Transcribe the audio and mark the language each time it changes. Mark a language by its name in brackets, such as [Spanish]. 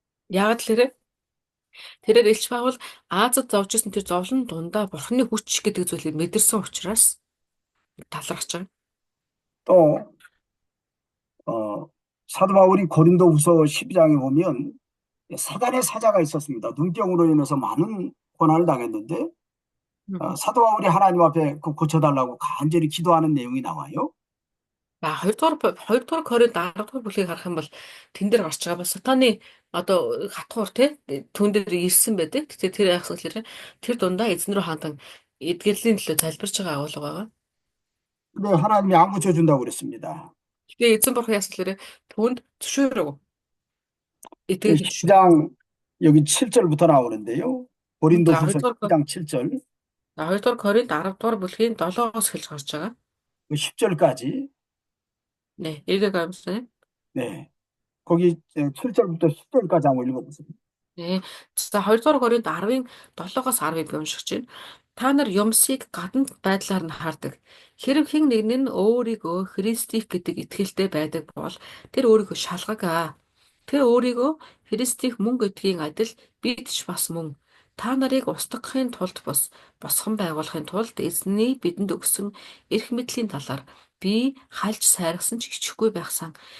[Mongolian] Яг л тэрээр Илч Паул Азад зовж исэн тэр зовлон дундаа бурханы хүч гэдэг зүйлийг мэдэрсэн учраас талархаж байгаа. [Korean] 또 사도 바울이 고린도후서 12장에 보면 사단의 사자가 있었습니다. 눈병으로 인해서 많은 고난을 당했는데 사도 바울이 하나님 앞에 그 고쳐달라고 간절히 기도하는 내용이 나와요. [Mongolian] 2 дугаар Коринт 10 дугаар бүлгийг харах юм бол тэн дээр гарч байгаа бол сатаны одоо хатгуур түүн дээр ирсэн байдаг. Тэгтээ тэр яах вэ? Тэр дундаа эзэн рүү хандан эдгэрлийн төлөө залбирч байгаа агуулга байгаа. [Korean] 근데 하나님이 안 고쳐준다고 그랬습니다. [Mongolian] Тэгээ эзэн бурхан яасан гэхээр түүнд зөвшөөрөв. 그 Итгэл шүү. [Korean] 10장 여기 7절부터 나오는데요. 고린도후서 10장 7절, 2 дугаар Коринт 10 дугаар бүлгийн 7-оос эхэлж гарч байгаа. 10절까지. 네, 읽어가면서요. 네. 거기 7절부터 10절까지 한번 읽어보세요. [Mongolian] 네. За 2 дугаар Коринт 10-ын 7-оос 10-ыг би уншиж байна. Та нар юмсыг гадна байдлаар нь хардаг. Хэрэв хэн нэг нь өөрийгөө Христийг гэдэг итгэлтэй байдаг бол тэр өөрийгөө шалгаг. Тэр өөрийгөө Христийг мөн гэдгийн адил бид ч бас мөн. Та нарыг устгахын тулд босгон байгуулахын тулд эзний бидэнд өгсөн эрх мэдлийн талаар би хальж сайргасан ч хичихгүй байхсан.